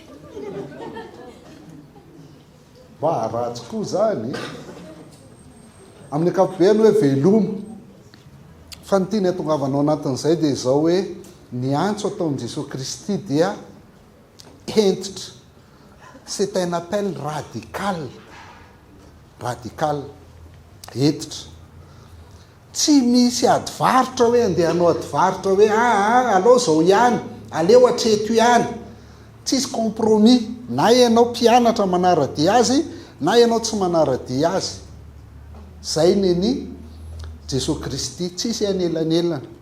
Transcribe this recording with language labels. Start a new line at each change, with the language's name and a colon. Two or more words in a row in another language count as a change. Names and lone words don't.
Malagasy: Mba ratsy koa zany amin'ny ankapobeny hoe veloma. Fa ny tiany atongavanao anatin'izay dia izao hoe ny antso atao amin'i Jesosy Kristy dia hentitra.
French: C'est un appel radical. Radical.
Malagasy: Hentitra. Tsy misy adivarotra hoe andehanao adivarotra hoe alao zao ihany, aleo hatreto ihany. Tsisy compromis. Na ianao mpianatra manara-dia azy, na ianao tsy manara-dia azy. Zay ny Jesosy Kristy, tsisy anelanelana.